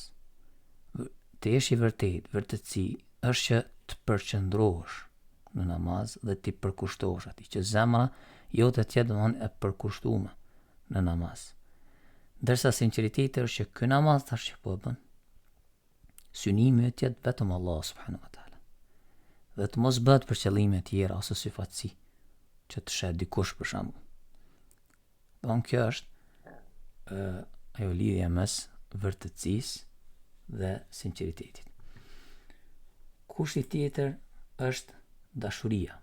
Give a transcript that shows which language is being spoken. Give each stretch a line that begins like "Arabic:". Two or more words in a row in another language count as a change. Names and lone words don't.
Albanian: Të jesh i vërtetësi është që të përqendrohesh në namaz dhe të përkushtohesh atij, që zemra jote të jetë domthonë e përkushtuar në namaz. Ndërsa sinqeriteti është që ky namaz tash që po e bën, synimi të jetë vetëm Allah
Arabic: سبحانه وتعالى.
Albanian: Dhe të mos bëhet për qëllime tjera ose syfatësi, që të shet dikush për shembull. Don kjo është ajo lidhja mes vërtetësisë dhe sinqeritetit. Kushti tjetër është dashuria.